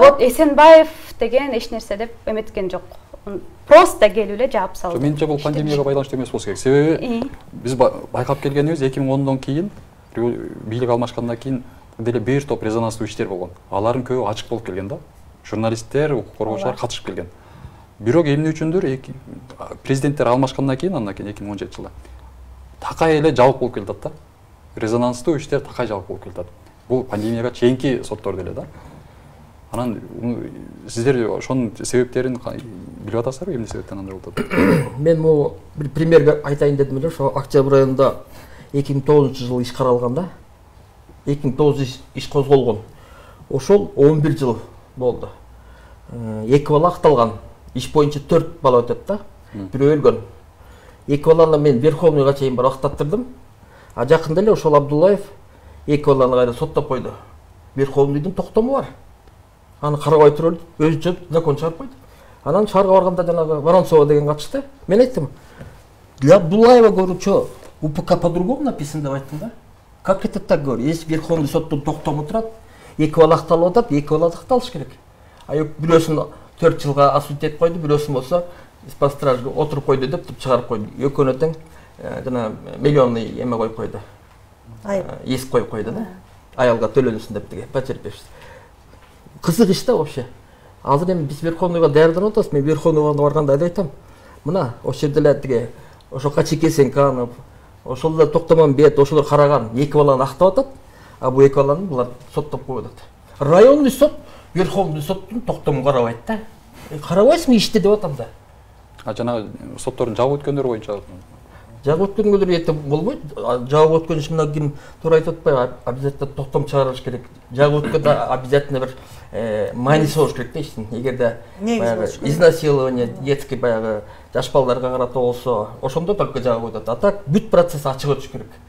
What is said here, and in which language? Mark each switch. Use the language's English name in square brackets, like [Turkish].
[Kyrgyz] Вот Эсенбаев деген эч нерсе деп эметкен жок. Просто келип эле жаап салды. Менимче бул пандемияга байланыштуу эмес болсо керек. Себеби биз байкап келгенибиз 2010дон кийин, бийлик алмашкандан кийин деле бир топ резонанстуу иштер болгон. Алардын көбү ачык болуп келген да. Журналисттер, укук коргоочулар катышып келген. Бирок эмне үчүндүр президенттер алмашкандан кийин, андан кийин 2017-жылы такай эле жабык болуп келатат да. Резонанстуу иштер такай жабык болуп келатат. Бул пандемияга чейинки соттор деле да. Анан сиздер ошонун себептерин билип атасыздарбы, эмне себептен андай болуп атат? Мен могу бир пример айтайын дедим эле, ошо Октябрь районунда 2009-жылы иш каралган да. 2009 иш козголгон. Ошол 11 жыл болду. 2 бала акталган. Иш боюнча 4 бала өтөт да. Бирөө өлгөн. 2 баланы мен Верховныйга чейин барып актаттырдым. А жакында эле ошол Абдулаев 2 баланы кайра соттоп койду. Верховныйдын токтому бар. Аны карабай туруп өзүнчө закон чыгарып койду. Анан шаарга барганда жанагы Воронцова деген катышты. Мен айттым, [Russian] для Абдулаева говорю, УПК по-другому написан [Kyrgyz] деп айттым да. [Russian] Как это так, говорю? Если Верховный [Kyrgyz] соттун токтому турат, 2 бала акталып атат, 2 бала акталыш керек. А бирөөсүн 4 жылга осудить этип койду, бирөөсүн болсо [Russian] из-под стражи [Kyrgyz] отуруп койду деп чыгарып койду. Экөөнө тең жана миллионный эме коюп койду. Иск коюп койду да. Аялга төлөнүсүн деп деге, потерпевший. Кызык иш да вообще. Азыр эми биз Верховныйга даярданып атабыз. Мен Верховныйга барганда айтам. Мына ошол жерде эле тиги ошо Качике Сенканов, ошол эле Токтомонбет, ошолор караган 2 баланы актап атат. А бул 2 баланы булар соттоп коюп атат. Районный сот Верховный соттун токтомун карабайт да. Карабайсыңбы ишти деп атам да. А жанагы соттордун жабык өткөндөр боюнча жабык өткөнгөлөр эте болбойт. Жабык өткөн иш мына ким туура айтып атпайбы? Обязательно токтом чыгарыш керек. Жабык өткөндө обязательно бир мааниси болуш керек да иштин. Эгерде [Russian] изнасилование детский [Kyrgyz] баягы жаш балдарга карата болсо, ошондо только жабык өтөт. А так бүт процесс ачык өтүш керек.